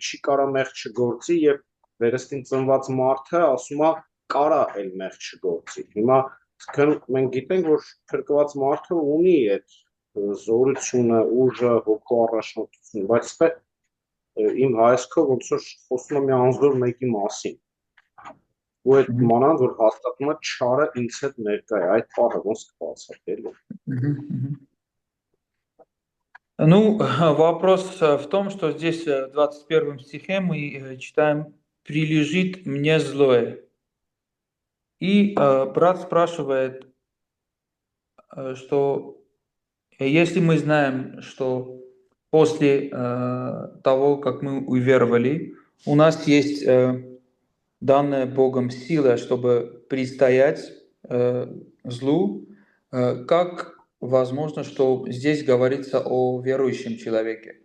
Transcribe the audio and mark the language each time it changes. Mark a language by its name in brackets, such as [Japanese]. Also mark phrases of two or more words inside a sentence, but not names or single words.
[Armenian] չի կարա մեղք չգործի եւ վերստին ծնված մարդը ասում է կարա էլ մեղք չգործի։ Հիմա մենք գիտենք, որ փրկված մարդը ունի այդ զորությունը, ուժը, հոգու առաջնորդությունը, բայց իմ հայացքով ոնց որ խոսում եմ մի անզոր մեկի մասին։ Ու այդ մանանդ որ հաստատում է չարը ինձ հետ ներկա է, այդ պահը ոնց կբացատրել։ [Russian] Ну, вопрос в том, что здесь в 21 стихе мы читаем «прилежит мне злое». И брат спрашивает, что если мы знаем, что после того, как мы уверовали, у нас есть данная Богом сила, чтобы предстоять злу, как возможно, что здесь говорится о верующем человеке?